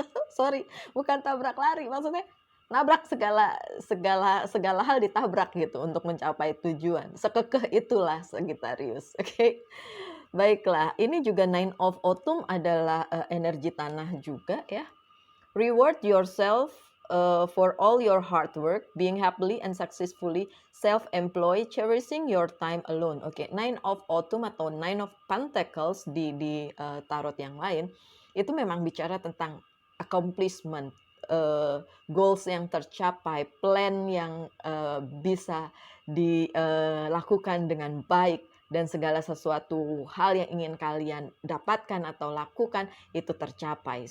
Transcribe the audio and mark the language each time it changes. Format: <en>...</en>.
<id>Sorry, bukan tabrak lari, maksudnya nabrak segala segala segala hal ditabrak gitu untuk mencapai tujuan. Sekekeh itulah Sagittarius, oke. Baiklah, ini juga Nine of Autumn adalah, energi tanah juga ya.</id> <en>Reward yourself, for all your hard work, being happily and successfully self-employed, cherishing your time alone.</en> <id>Oke, Nine of Autumn atau Nine of Pentacles di tarot yang lain, itu memang bicara tentang accomplishment, goals yang tercapai, plan yang, bisa dilakukan dengan baik dan segala sesuatu hal yang ingin kalian dapatkan atau lakukan itu tercapai.</id>